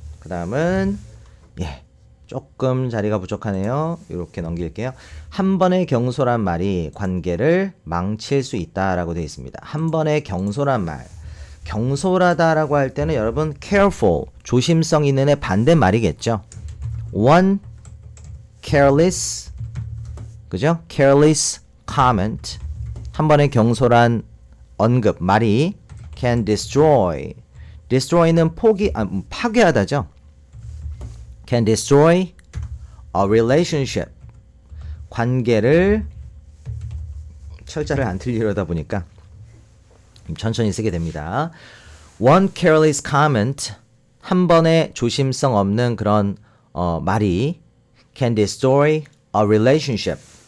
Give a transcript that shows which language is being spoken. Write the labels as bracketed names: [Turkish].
[Korean] 그 다음은 조금 자리가 부족하네요. 이렇게 넘길게요. 한 번의 경솔한 말이 관계를 망칠 수 있다라고 되어 있습니다. 한 번의 경솔한 말. 경솔하다라고 할 때는 여러분 careful, 조심성 있는의 반대말이겠죠. [English] one careless, [Korean] 그죠? [English] careless comment. [Korean] 한 번의 경솔한 언급, 말이 [English] can destroy. [Korean] destroy는 파괴하다죠. [English] can destroy a relationship. [Korean] 관계를 철자를 안 틀리려다 보니까 천천히 쓰게 됩니다. [English] One careless comment. [Korean] 한 번의 조심성 없는 그런 말이 [English] can destroy a relationship.